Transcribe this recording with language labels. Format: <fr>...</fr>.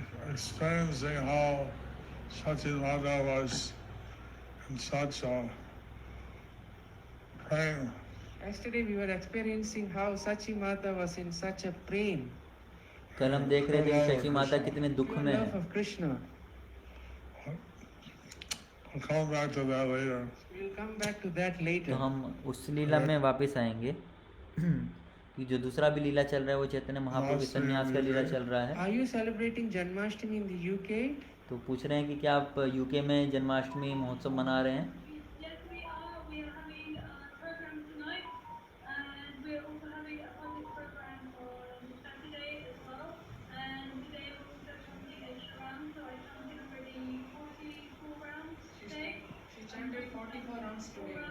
<en>Experiencing how Satyamada was in such a pain. Yesterday we were experiencing how Sachi Mata was in such a pain.</en> <hi>कल हम देख रहे थे कि शची माता कितने दुख में</hi> <en>Love</en> <hi>है।</hi> <en>of Krishna. I'll come back to that later. We'll come back to that</en> <hi>तो</hi> <en>later.</en> <hi>हम उस लीला में वापस आएंगे कि जो दूसरा भी लीला चल रहा है वो चैतन्य महाप्रभु के संन्यास का लीला चल रहा है।</hi> <en>Are you celebrating Janmashtami in the UK?</en> <hi>तो पूछ रहे हैं कि क्या आप यूके में जन्माष्टमी महोत्सव मना रहे हैं।</hi> <en>Yes, we are. We are having a program tonight, and we're also having a public program on Saturday as well. And today we're also chanting extra rounds, so I chanted already 44 rounds today. She chanted 44 rounds today.</en>